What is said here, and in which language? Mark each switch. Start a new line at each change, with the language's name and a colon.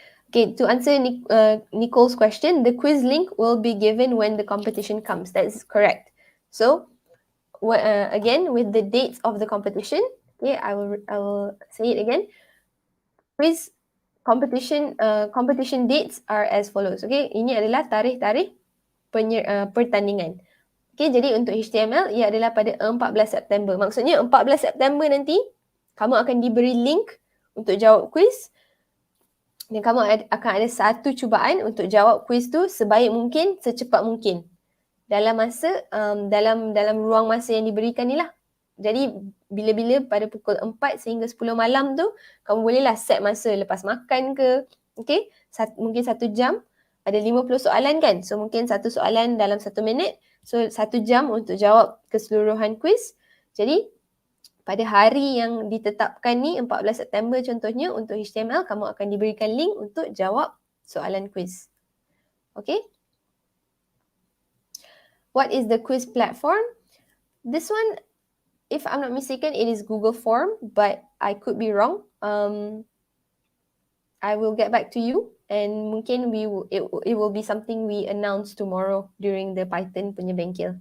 English: Okay, to answer Nicole's question, the quiz link will be given when the competition comes. That is correct. So, again, with the dates of the competition, okay, I will say it again. Quiz competition dates are as follows.
Malay: Okay, ini adalah tarikh-tarikh pertandingan. Okay, jadi untuk HTML ia adalah pada 14 September. Maksudnya 14 September nanti kamu akan diberi link untuk jawab quiz dan kamu akan ada satu cubaan untuk jawab quiz tu sebaik mungkin, secepat mungkin dalam masa dalam ruang masa yang diberikan ni lah. Jadi bila-bila pada pukul 4 sehingga 10 malam tu kamu bolehlah set masa lepas makan ke. Okay, mungkin 1 jam. Ada 50 soalan kan? So mungkin satu soalan dalam 1 minit. So 1 jam untuk jawab keseluruhan quiz. Jadi pada hari yang ditetapkan ni 14 September contohnya untuk HTML kamu akan diberikan link untuk jawab soalan quiz. Okay?
English: What is the quiz platform? This one, if I'm not mistaken, it is Google Form, but I could be wrong. I will get back to you. And mungkin it will be something we announce tomorrow during the Python
Malay: punya bengkel.